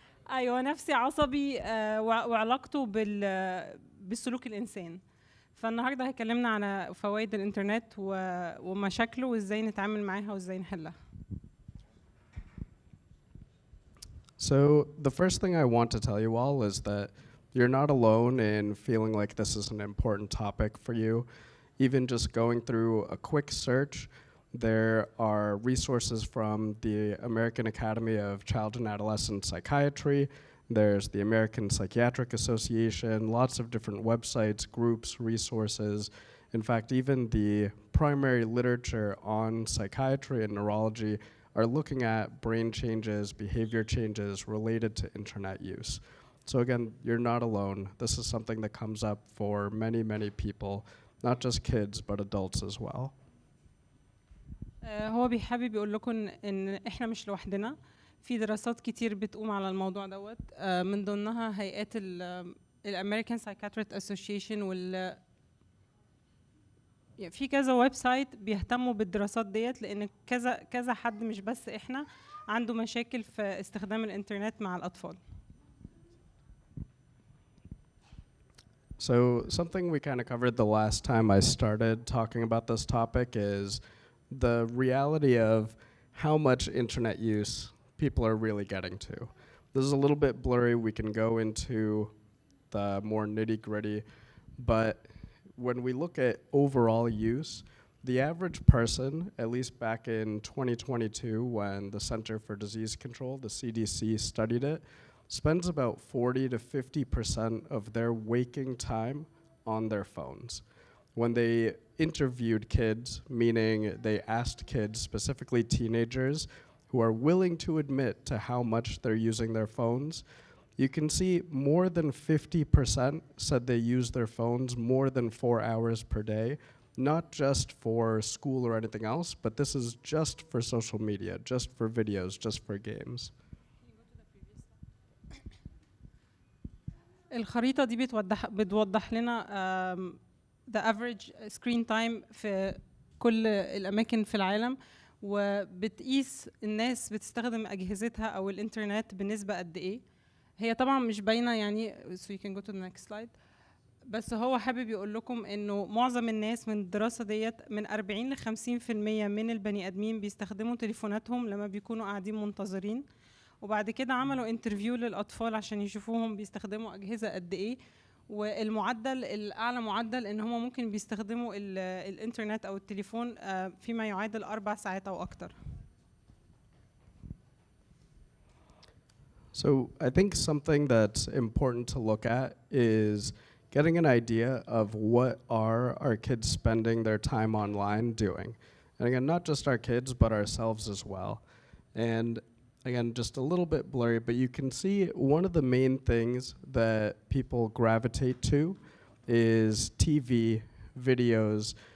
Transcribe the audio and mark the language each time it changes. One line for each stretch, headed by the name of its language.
Arabic: أيوة، نفسي عصبي وعلاقته بالسلوك الإنسان. فالنهارده هيكلمنا على فوائد الإنترنت ومشاكله وإزاي نتعامل معاها وإزاي نحلها.
English: So the first thing I want to tell you all is that you're not alone in feeling like this is an important topic for you. Even just going through a quick search, there are resources from the American Academy of Child and Adolescent Psychiatry. There's the American Psychiatric Association, lots of different websites, groups, resources. In fact, even the primary literature on psychiatry and neurology are looking at brain changes, behavior changes related to internet use. So again, you're not alone. This is something that comes up for many, many people, not just kids, but adults as well.
Arabic: هو بيحابب يقول لكم ان احنا مش لوحدنا، في دراسات كتير بتقوم على الموضوع دوت، من ضمنها هيئات الامريكان سايكاتريست اسوسيشن وال في كذا ويب سايت بيهتموا بالدراسات ديت، لان كذا حد مش بس احنا عنده مشاكل في استخدام الانترنت مع الاطفال.
English: So something we kind of covered the last time I started talking about this topic is the reality of how much internet use people are really getting to. This is a little bit blurry. We can go into the more nitty-gritty, but when we look at overall use, the average person, at least back in 2022 when the Center for Disease Control, the CDC, studied it, spends about 40 to 50% of their waking time on their phones. When they interviewed kids, meaning they asked kids, specifically teenagers, who are willing to admit to how much they're using their phones, you can see more than 50% said they use their phones more than 4 hours per day, not just for school or anything else, but this is just for social media, just for videos, just for games.
Arabic: الخريطة دي بتوضح لنا
English: the average screen time
Arabic: في كل الأماكن في العالم، وبتقيس الناس بتستخدم أجهزتها أو الإنترنت بنسبة قد إيه. هي طبعا مش باينة يعني
English: so you can go to the next slide،
Arabic: بس هو حابب يقول لكم إنه معظم الناس من الدراسة ديت من 40 ل 50% من البني آدمين بيستخدموا تليفوناتهم لما بيكونوا قاعدين منتظرين، وبعد كده عملوا انترفيو للأطفال عشان يشوفوهم بيستخدموا أجهزة قد إيه، والمعدل الأعلى معدل إن هم ممكن بيستخدموا الإنترنت أو التليفون فيما يعادل 4 ساعات أو أكتر.
English: So I think something that's important to look at is getting an idea of what are our kids spending their time online doing. And again, not just our kids, but ourselves as well. And again, just a little bit blurry, but you can see one of the main things that people gravitate to is TV, videos.